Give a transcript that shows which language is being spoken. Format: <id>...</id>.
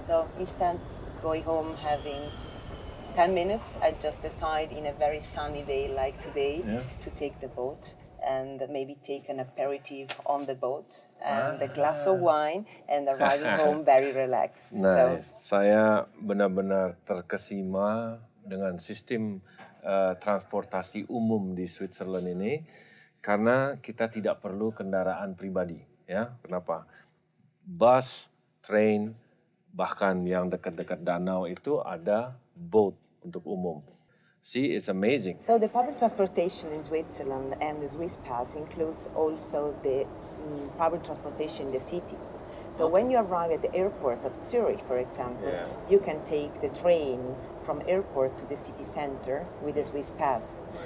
<en>So instead going home having 10 minutes, I just decide in a very sunny day like today to take the boat and maybe take an aperitif on the boat and a glass of wine and arriving home very relaxed. Nice.</en> <id>Saya benar-benar terkesima dengan sistem transportasi umum di Switzerland ini karena kita tidak perlu kendaraan pribadi. Ya, kenapa?</id> <en>Bus, train,</en> <id>bahkan yang dekat-dekat danau itu ada boat untuk umum.</id> <en>See, it's amazing. So the public transportation in Switzerland and the Swiss Pass includes also the public transportation in the cities. So when you arrive at the airport of Zurich, for example, you can take the train from airport to the city center with the Swiss Pass.</en>